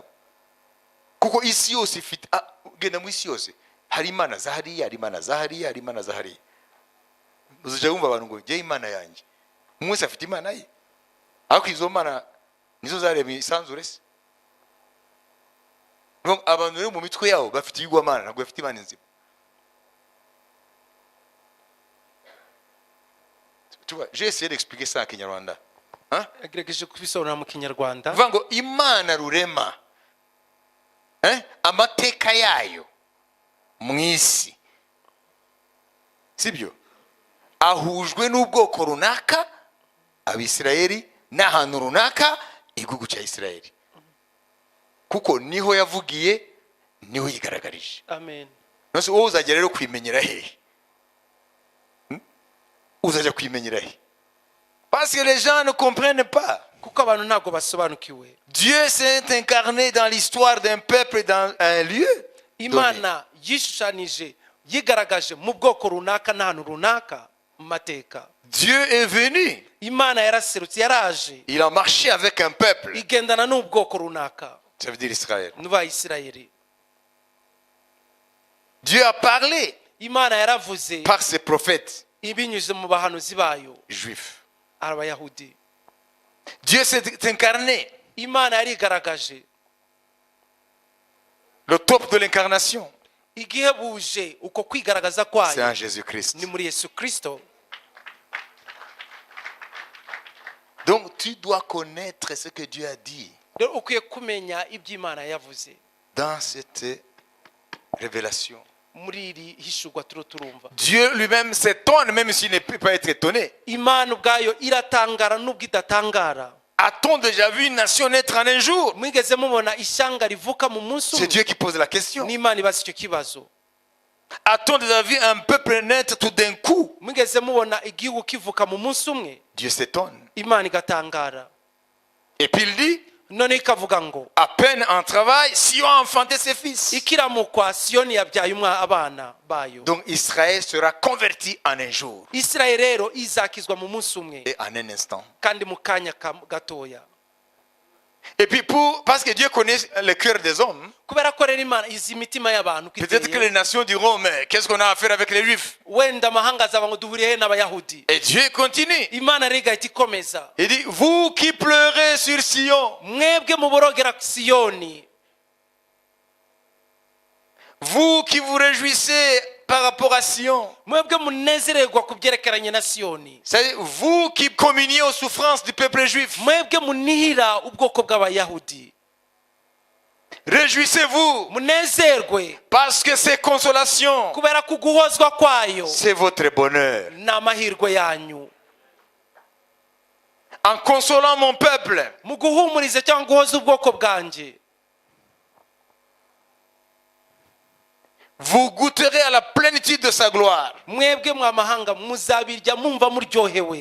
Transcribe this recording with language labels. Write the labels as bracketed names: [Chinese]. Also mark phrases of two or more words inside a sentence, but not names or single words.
[Kinyarwanda] Kuko isi yose ifite, genda mu isi yose hari Imana zahariya, hari Imana zahariya, hari Imana zahariya. Uzajya wumva abantu ngo jye Imana yanjye, umwe wese afite Imana ye, ariko izo Mana nizo zaremye isanzure se. Donc abantu rero mu mitwe yabo bafite ibigwamana ntabwo bafite imana nzima. [French] Tu vois, j'ai essayé d'expliquer ça en Kinyarwanda. Hein? [Kinyarwanda] agerageje kubisobanura mu kinyarwanda. Vuga ngo imana rurema amateka yayo mu isi, sibyo, ahujwe n'ubwoko runaka abisirayeli n'ahantu runaka igihugu cya Isirayeli, kuko niho yavugiye niho yigaragarije. Amen. Nose wowe uzajya rero kwimenyera hehe? Uzajya kwimenyera hehe? [French] Parce que les gens ne comprennent pas. [Kinyarwanda] kuko abantu ntabwo basobanukiwe. [French] Dieu s'est incarné dans l'histoire d'un peuple dans un lieu. [Kinyarwanda] Imana yishushanije yigaragaje mu bwoko runaka n'ahantu runaka mu mateka. [French] Dieu est venu. [Kinyarwanda] Imana yaraserutse, yaraje, [French] Il a marché avec un peuple. [Kinyarwanda] igendana n'ubwoko runaka [French] Ça veut dire Israël. [Kinyarwanda] n'Abayisirayeli. [French] Dieu a parlé [Kinyarwanda] Imana yaravuze [French] par ses prophètes [Kinyarwanda] ibinyuze mu bahanuzi bayo [French] juifs. [Kinyarwanda] Abayahudi. [French] Dieu s'est incarné. [Kinyarwanda] Imana yarigaragaje. [French] Le top de l'incarnation, [Kinyarwanda] Igihe buje uko kwigaragaza [French] c'est [Kinyarwanda] kwayo [French] en Jésus-Christ. [Kinyarwanda] ni muri Yesu Kristo. [French] Donc tu dois connaître ce que Dieu a dit [Kinyarwanda] Rero ukwiye kumenya ibyo Imana yavuze [French] dans cette révélation. [Kinyarwanda] muri iri hishurwa turumva. [French] Dieu lui-même s'étonne même s'il ne peut pas être étonné. [Kinyarwanda] Imana ubwayo iratangara n'ubwo idatangara. [French] A-t-on déjà vu une nation naître en un jour? [Kinyarwanda] Mwigeze mubona ishyanga rivuka mu munsi [French] C'est [Kinyarwanda] umwe? [French] Dieu qui pose la question. [Kinyarwanda] N'Imana ibaza icyo kibazo. [French] A-t-on déjà vu un peuple naître tout d'un coup? [Kinyarwanda] Mwigeze mubona igihugu kivuka mu munsi umwe? [French] Dieu s'étonne. [Kinyarwanda] Imana igatangara. [French] Et puis il dit, [Kinyarwanda] None ikavuga ngo [French] à peine en travail, Sion a enfanté ses fils. [Kinyarwanda] ikiramukwa Siyoni yabyaye abana bayo. [French] Donc Israël sera converti en un jour [Kinyarwanda] Isirayeli rero izakizwa mu munsi umwe [French] et en un instant. [Kinyarwanda] kandi mu kanya gatoya. [French] Et puis parce que Dieu connaît le cœur des hommes, [Kinyarwanda] Kubera ko rero Imana izi imitima y'abantu [French] peut-être que les [Kinyarwanda] kiteye, [French] nations diront, mais qu'est-ce qu'on a à faire avec les Juifs? [Kinyarwanda] wenda amahanga azaba ngo duhuriye he n'Abayahudi. [French] Et Dieu continue. [Kinyarwanda] Imana rero igahita ikomeza, [French] Il dit, vous qui pleurez sur Sion, [Kinyarwanda] mwebwe muborogera Siyoni, [French] vous qui vous réjouissez par rapport à Sion, [Kinyarwanda] mwebwe munezererwa ku byerekeranye na Siyoni, [French] c'est vous qui communiez aux souffrances du peuple juif. [Kinyarwanda] mwebwe munihira ubwoko bw'Abayahudi, [French] Réjouissez-vous [Kinyarwanda] munezerwe [French] parce que ces consolations, [Kinyarwanda] kubera ko guhozwa kwayo [French] c'est votre bonheur. [Kinyarwanda] ni amahirwe yanyu. [French] En consolant mon peuple, [Kinyarwanda] Mu guhumuriza cyangwa guhoza ubwoko bwanjye, [French] vous goûterez à la plénitude de sa gloire. [Kinyarwanda] mwebwe mw'amahanga muzabirya mumva muryohewe,